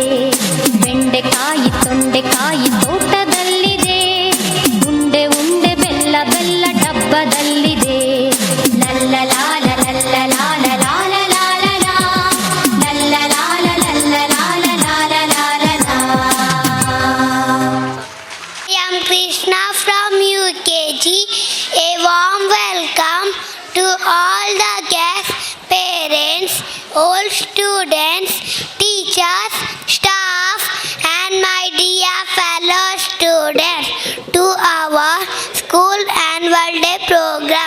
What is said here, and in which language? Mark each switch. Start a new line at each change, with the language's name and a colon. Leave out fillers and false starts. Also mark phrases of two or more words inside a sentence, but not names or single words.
Kannada: ಬೆಂಡೆಕಾಯಿ ತೊಂಡೆಕಾಯಿ ತೋಟದಲ್ಲಿದೆ, ಉಂಡೆ ಉಂಡೆ ಬೆಲ್ಲ ಬೆಲ್ಲ ಡಬ್ಬದಲ್ಲಿದೆ. ಲಲ್ಲ ಲಾಲ ಲಲ್ಲ ಲಾಲ ಲಾಲ ಲಾಲ ಲಾ, ಲಲ್ಲ ಲಾಲ ಲಲ್ಲ ಲಾಲ ಲಾಲ ಲಾಲ ಲಾ.
English: I am Krishna from UKG. A warm welcome to all the guests, parents, old students, teachers, staff, and my dear fellow students to our school annual day program.